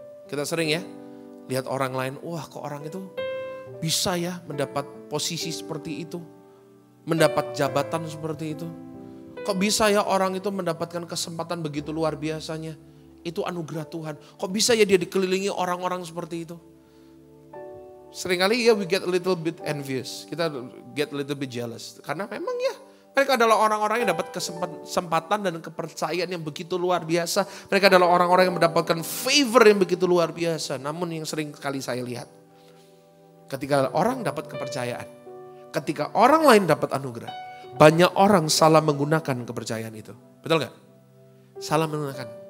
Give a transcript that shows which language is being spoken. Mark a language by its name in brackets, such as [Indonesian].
[Indonesian] Kita sering ya lihat orang lain, kok orang itu bisa ya mendapat posisi seperti itu. Mendapat jabatan seperti itu. Kok bisa ya orang itu mendapatkan kesempatan begitu luar biasanya. Itu anugerah Tuhan. Kok bisa ya dia dikelilingi orang-orang seperti itu. Seringkali [English] we get a little bit envious. [Indonesian] Kita [English] get a little bit jealous. [Indonesian] Karena memang ya mereka adalah orang-orang yang dapat kesempatan dan kepercayaan yang begitu luar biasa. Mereka adalah orang-orang yang mendapatkan favor yang begitu luar biasa. Namun yang sering kali saya lihat, ketika orang dapat kepercayaan, ketika orang lain dapat anugerah, banyak orang salah menggunakan kepercayaan itu. Betul gak? Salah menggunakan.